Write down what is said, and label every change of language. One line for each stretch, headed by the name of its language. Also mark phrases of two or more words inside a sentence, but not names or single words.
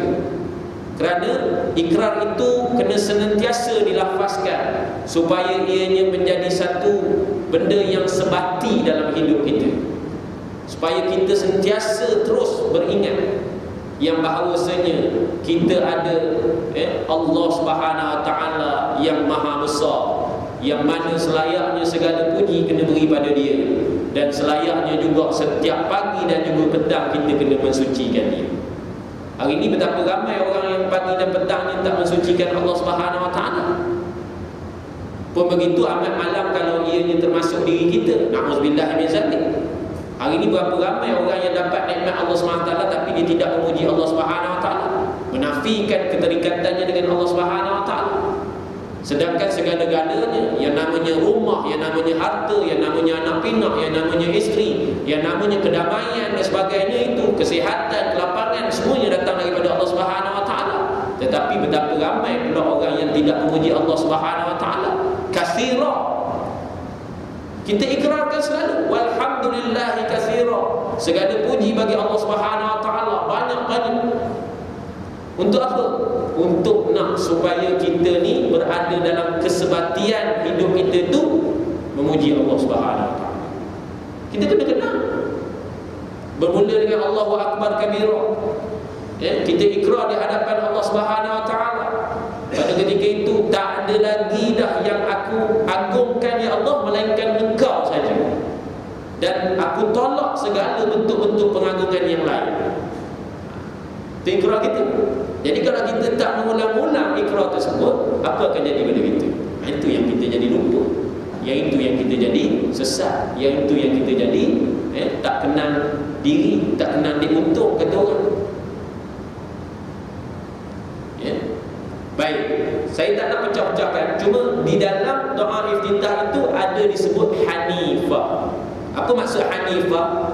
Malay: Kerana ikrar itu kena senantiasa dilafazkan supaya ianya menjadi satu benda yang sebati dalam hidup kita, supaya kita sentiasa terus beringat yang bahawasanya kita ada
Arabic: الله سبحانه وتعالى
Malay: yang Maha Besar, yang mana selayaknya segala puji kena beri pada dia, dan selayaknya juga setiap pagi dan juga petang kita kena mensucikan dia. Hari ini betapa ramai orang yang pagi dan petangnya tak mensucikan
Arabic: الله سبحانه وتعالى.
Malay: Pun begitu amat malam kalau ianya termasuk diri kita.
Arabic: نعوذ بالله من ذلك.
Malay: Hari ini berapa ramai orang yang dapat nikmat
Arabic: الله سبحانه وتعالى
Malay: tapi dia tidak memuji
Arabic: الله سبحانه وتعالى,
Malay: menafikan keterikatannya dengan
Arabic: الله سبحانه وتعالى.
Malay: Sedangkan segala-galanya, yang namanya rumah, yang namanya harta, yang namanya anak pinak, yang namanya isteri, yang namanya kedamaian dan sebagainya, itu kesihatan, kelapangan, semuanya datang daripada
Arabic: الله سبحانه وتعالى.
Malay: Tetapi betapa ramai pula orang yang tidak memuji
Arabic: الله سبحانه وتعالى.
Malay: Katsira. Kita ikrarkan selalu
Arabic: والحمد لله كثيرا.
Malay: Segala puji bagi
Arabic: الله سبحانه وتعالى,
Malay: banyak-banyak. Untuk apa? Untuk nak supaya kita ni berada dalam kesebatian hidup kita tu memuji
Arabic: الله سبحانه وتعالى.
Malay: Kita kena kenal. Bermula dengan
Arabic: الله أكبر كبيرا.
Malay: Kita ikrar di hadapan
Arabic: الله سبحانه وتعالى.
Malay: Pada ketika itu tak ada lagi dah yang aku agungkan
Arabic: يا الله
Malay: melainkan Engkau saja. Dan aku tolak segala bentuk-bentuk pengagungan yang lain. Itu ikrar kita. Jadi kalau kita tak mengulang-ulang ikrar tersebut, apa akan jadi pada kita? Itu yang kita jadi lupa, yang itu yang kita jadi sesat, yang itu yang kita jadi tak kenal diri, tak kenal dia untung, kata orang. Baik, saya tak nak pecah-pecahkan. Cuma di dalam doa iftitah itu ada disebut hanifah. Apa maksud hanifah?